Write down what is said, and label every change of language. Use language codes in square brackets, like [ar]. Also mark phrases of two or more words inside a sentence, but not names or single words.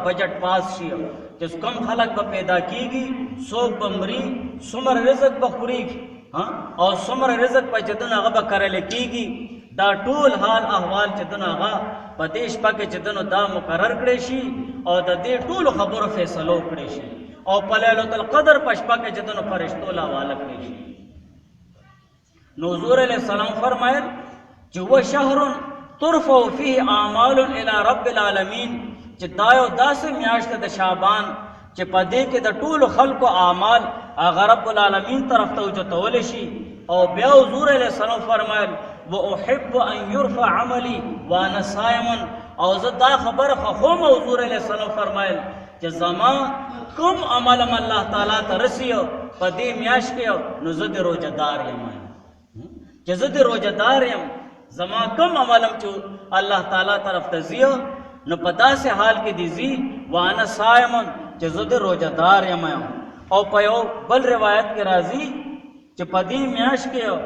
[ps] بجټ پاس شي چې کم خلق به پیدا کېږي څوک به مري څومره رزق به خوري او څومره رزق به چې دنو هغه به کرلی کېږي دا ټول حال احوال چې دنو هغه په دې شپه کې چې دنو دا مقرر کړی شي او د دې ټولو خبرو فیصلو کړی شي او په لیلة القدر په شپه کې چې دنو فرشتو له حواله کړی شي نو حضور [ar] علیه السلام [ps] فرمایل چې [ar] و شهر ترفع فيه اعمال الى رب العالمین [ps] چې دا یو داسې میاشت د شعبان چې په دې کې د ټولو خلقو اعمال هغه رب العالمین طرف ته اوچتولی شي او بیا حضور [ar] علیه السلام [ps] فرمایل [ar] واحب ان يرفع عملي وانا صائم [ps] او زه دا خبره خوښوم حضور [ar] علیه السلام [ps] فرمایل چې زما کوم عملم الله تعالی ته رسي په دې میاشت کې نو زه د روزهدار یم چې زه د روزهدار یم زما کم عملم چې الله تعالی طرف ته ځي نو په داسې حال کې دي ځي [ar] وانا صائم [ps] چې زه د روزهدار یم او په یو بل روایت کې راځي چې په دې میاشت کې